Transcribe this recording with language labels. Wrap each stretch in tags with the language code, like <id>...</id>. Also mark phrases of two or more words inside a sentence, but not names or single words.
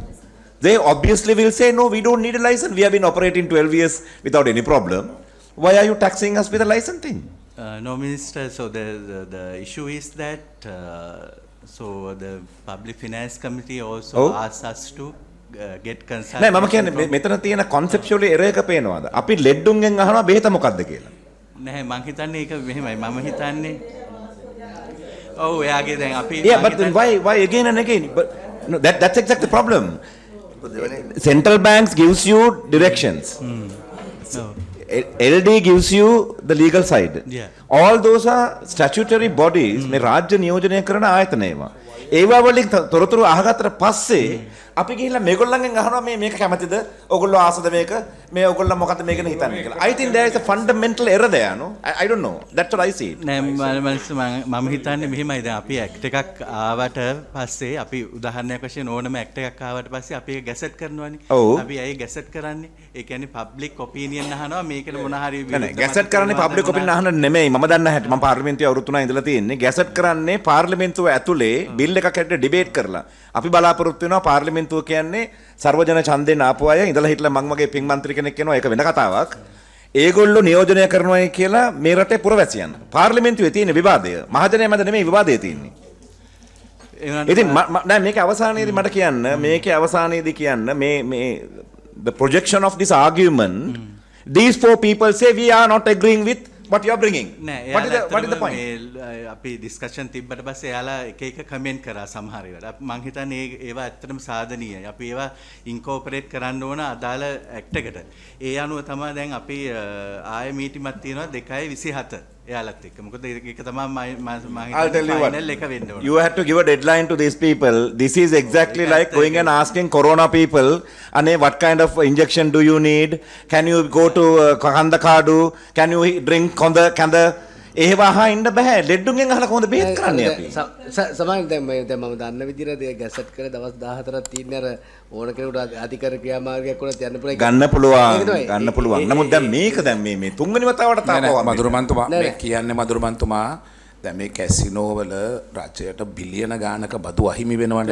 <en>They obviously will say, no, we don't need a license. We have been operating 12 years without any problem. Why are you taxing us with a license thing? No, Minister. So the issue is that so the Public Finance Committee also asked us to get consultation.</en> <si>නෑ මම කියන්නේ මෙතන තියෙන</si> <en>conceptual error</en> <si>එක පේනවාද? අපි ලෙඩ්ඩුන්ගෙන් අහනවා බෙහෙත මොකක්ද කියලා. නැහැ මං හිතන්නේ ඒක මෙහෙමයි. මම හිතන්නේ ඔව් එයාගේ දැන් අපි</si> <en>Yeah, but then why again and again? But no, that's exactly the problem. Central banks gives you directions. LD gives you the legal side. Yeah. All those are statutory bodies.</en> <si>මේ රාජ්‍ය නියෝජනය කරන ආයතන ඒවා. ඒවා වලින් තොරතුරු අහගත්තට පස්සේ අපි ගිහිල්ලා මේගොල්ලන්ගෙන් අහනවා මේක කැමතිද? ඔයගොල්ලෝ ආසද මේක? මේ ඔයගොල්ලෝ මොකද මේක හිතන්නේ කියලා.</si> <en>I think there is a fundamental error there, no? I don't know. That's what I see.</en> <si>නෑ මම හිතන්නේ මෙහෙමයි දැන් අපි ඇක්ට් එකක් ආවට පස්සේ අපි උදාහරණයක් වශයෙන් ඕනම ඇක්ට් එකක් ආවට පස්සේ අපි ඒක ගැසට් කරනවානේ. අපි ඇයි ගැසට් කරන්නේ? ඒ කියන්නේ</si> <en>public opinion</en> <si>අහනවා මේකට මොන හරි නෑ ගැසට් කරන්නේ</si> <en>public opinion</en> <si>අහන්න නෙමෙයි. මම දන්න හැටි මම පාර්ලිමේන්තුවේ අවුරුදු 3 ඉඳලා තියෙන්නේ. ගැසට් කරන්නේ පාර්ලිමේන්තුව ඇතුලේ බිල් එකක් හැටියට ඩිබේට් කරලා. අපි බලාපොරොත්තු වෙනවා පාර්ලිමේන්තුව කියන්නේ සර්වජන ඡන්දයෙන් ආපු අය ඉඳලා හිටලා මං වගේ පින් මන්ත්‍රී කෙනෙක් කියනවා ඒක වෙන කතාවක්. ඒගොල්ලෝ නියෝජනය කරනවායි කියලා මේ රටේ පුරවැසියන්. පාර්ලිමේන්තුවේ තියෙන විවාදය මහජනයා මැද නෙමෙයි විවාදය තියෙන්නේ. ඉතින් නෑ මේකේ අවසානයේදී මට කියන්න මේකේ අවසානයේදී කියන්න මේ</si> <en>the projection of this argument these four people say we are not agreeing with what you are bringing. What is the point?</en> <si>අපි ඩිස්කෂන් තිබ්බට පස්සේ එයාලා එක එක කමෙන්ට් කරා සමහර ඒවාට. මම හිතන්නේ ඒවා ඇත්තටම සාධනීයයි. අපි ඒවා ඉන්කෝපරේට් කරන්න ඕන අදාළ ඇක්ට් එකට. ඒ අනුව තමයි දැන් අපි ආයෙ මීටිමක් තියෙනවා 2/27. එයාලත් එක්ක. මොකද ඒක තමයි</si> <en>I'll tell you what.</en> <si>ෆයිනල් එක වෙන්න ඕන.</si> <en>You had to give a deadline to these people. This is exactly like going and asking corona people, Ane, what kind of injection do you need? Can you go to Kanda Kadu? Can you drink Kanda?</en> <si>එහෙම අහින්න බෑ. ලෙඩුන්ගෙන් අහලා කොහොමද බේත් කරන්නේ අපි? සමහර දැන් මම දන්න විදිහට ඒ ගැසට් කරලා දවස් 14ක් තියෙන අර ඕන කෙනෙකුට අධිකර ක්‍රියාමාර්ගයක් වුණත් යන්න පුළුවන්. ගන්න පුළුවන්. නමුත් දැන් මේක දැන් මේ තුන්වෙනි වතාවට තාපුවා. මధుරමන්තුමා මේ කියන්නේ මధుරමන්තුමා දැන් මේ කැසිනෝ වල රජයට බිලියන ගානක බදු අහිමි වෙනවනේ.</si>